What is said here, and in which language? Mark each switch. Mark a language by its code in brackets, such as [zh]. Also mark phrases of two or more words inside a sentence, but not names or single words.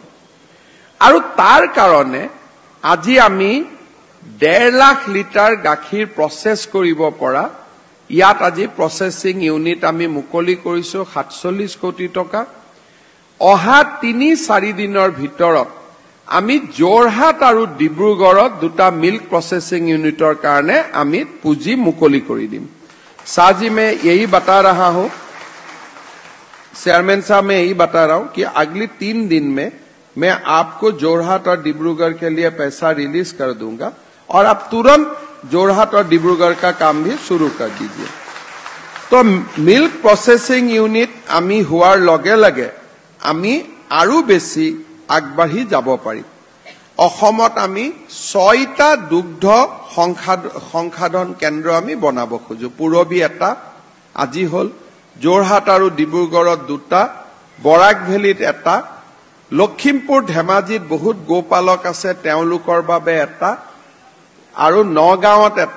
[as] আৰু তাৰ কাৰণে আজি আমি 1.5 লাখ লিটাৰ গাখীৰ প্ৰসেস কৰিব পৰা ইয়াত আজি [en] processing unit [as] আমি মুকলি কৰিছো 47 কোটি টকা। অহা 3-4 দিনৰ ভিতৰত আমি যোৰহাট আৰু ডিব্ৰুগড়ত 2টা [en] milk processing unitৰ [as] কাৰণে আমি পুঁজি মুকলি কৰি দিম। [hi] साजी मैं यही बता रहा हूं, चेयरमैन साहब मैं यही बता रहा हूं कि अगले 3 दिन में मैं आपको जोरहाट और डिब्रूगढ़ के लिए पैसा रिलीज कर दूंगा और आप तुरंत जोरहाट और डिब्रूगढ़ का काम भी शुरू कर दीजिए। [as] तो [en] milk processing unit [as] আমি হোৱাৰ লগে লগে আমি আৰু বেছি আগবাঢ়ি যাব পাৰিম। অসমত আমি 6টা দুগ্ধ সংসাধন কেন্দ্র আমি বনাব খুজো। পুৰবী এটা আজি হল, যোৰহাট আৰু ডিব্ৰুগড়ত 2টা, বৰাক ভেলীত এটা, লখিমপুৰ ধেমাজিত বহুত গোপালক আছে তেওঁলোকৰ বাবে এটা আৰু নগাঁৱত এটা।